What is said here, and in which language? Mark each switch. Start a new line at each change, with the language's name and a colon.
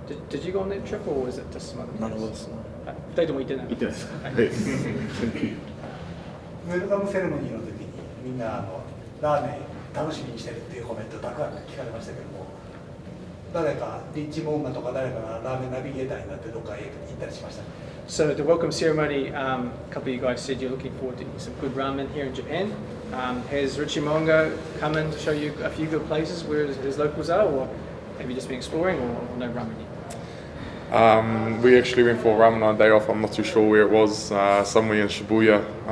English: Did you go on that trip, or was it just some other place? None of us.
Japanese: 2人とも行ってない。行ってないです。はい。ウェルカムセレモニーの時にみんなラーメン楽しみにしてるっていうコメントたくさん聞かれましたけども、誰かリッチモンガとか誰かがラーメンナビゲーターになってどっかへ行ったりしましたか？
English: So the welcome ceremony, a couple of you guys said you're looking forward to some good ramen here in Japan. Has Richie Mongo come in to show you a few good places where his locals are, or have you just been exploring, or no ramen yet? We actually went for a ramen on a day off. I'm not too sure where it was, somewhere in Shibuya.